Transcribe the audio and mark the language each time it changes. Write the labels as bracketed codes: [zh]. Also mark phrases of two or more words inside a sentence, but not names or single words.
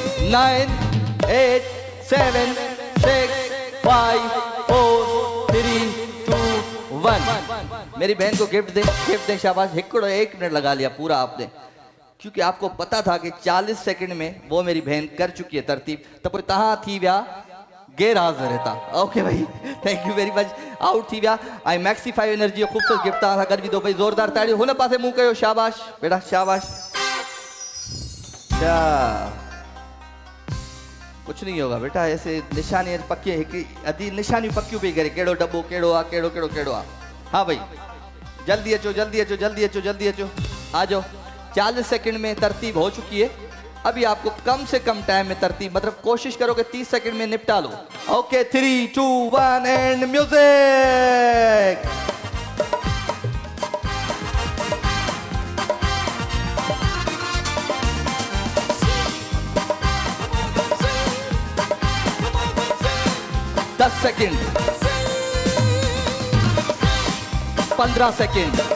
[ur] 9 8 7 6 5 4 3 2 1। میری بہن کو گفٹ دے شاباش. हिकड़ो 1 منٹ لگا لیا پورا آپ نے، کیونکہ آپ کو پتا تھا کہ 40 سیکنڈ میں وہ میری بہن کر چکی ہے ترتیب, तो [sd] पोइ तहां थी विया गैर हाज़िर था। [ur] ओके भाई, [en] thank you very much. [sd] आउट थी विया। ऐं मैक्सीफाई एनर्जी जो ख़ूबसूरत गिफ्ट तव्हां सां गॾु विधो भाई, ज़ोरदार ताड़ियूं हुन पासे मुंहुं कयो। शाबाश बेटा शाबाश। [ur] کیا کچھ نہیں ہوگا بیٹا، ایسے [sd] निशानी पक्की हिकड़ी अधी निशानी पक्कियूं पई करे कहिड़ो डब्बो कहिड़ो आहे, कहिड़ो कहिड़ो कहिड़ो आहे। हाँ भाई जल्दी अचो जल्दी अचो जल्दी अचो जल्दी अचो, [ur] آ جاؤ. 40 سیکنڈ میں ترتیب ہو چکی ہے۔ ابھی آپ کو کم سے کم ٹائم میں ترتیب، مطلب کوشش کرو کہ 30 سیکنڈ میں نپٹا لو. [en] OK 3 2 1 and music. [ur] دس سیکنڈ، 15 سیکنڈ,